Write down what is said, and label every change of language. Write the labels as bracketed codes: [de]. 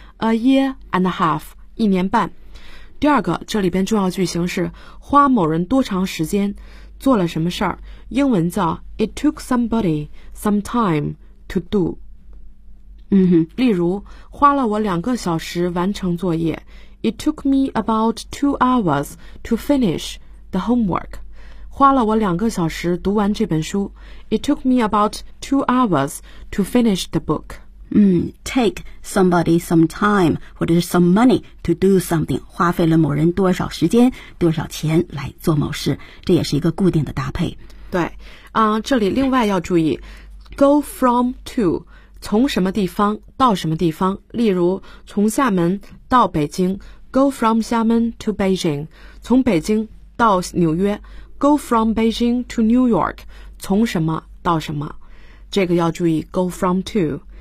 [en] A year and a half, [zh] 一年半。第二个，这里边重要句型是花某人多长时间做了什么事儿，英文叫 [en] It took somebody some time to do。嗯哼， [zh] 例如花了我两个小时完成作业。 [en] It took me about 2 hours to finish the homework. [zh] 花了我两个小时读完这本书。 [en] It took me about 2 hours to finish the book. Take somebody some time, [zh] 或者是 [en] some money to do something, [zh] 花费了某人多少时间、多少钱来做某事，这也是一个固定的搭配。对，这里另外要注意 , [en] go from to, [zh] 从什么地方到什么地方，例如从厦门到北京 ,go from 厦门 to Beijing, 从北京到纽约 , [en] go from Beijing to New York, [zh] 从什么到什么，这个要注意 ,go from to。